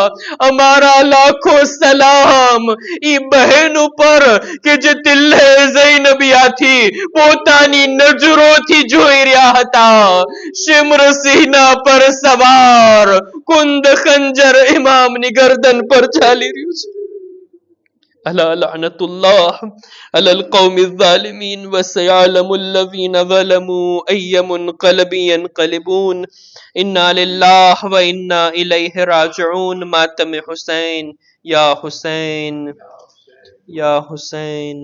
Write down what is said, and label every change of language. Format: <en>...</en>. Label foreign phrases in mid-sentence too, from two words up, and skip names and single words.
<gu>અમારા લાખો સલામ ઈ બહેન ઉપર કે જે તિલ્લે ઝૈનબિયાથી પોતાની નજરોથી જોઈ રહ્યા હતા. શિમ્ર સિંહના પર સવાર કુંદ ખંજર ઇમામની ગરદન પર ચાલી રહ્યું છે.</gu> <ar>ألا لعنة الله على القوم الظالمين وسيعلم الذين ظلموا أي منقلب ينقلبون إنا لله وإنا إليه راجعون ماتم حسين يا حسين يا حسين</ar>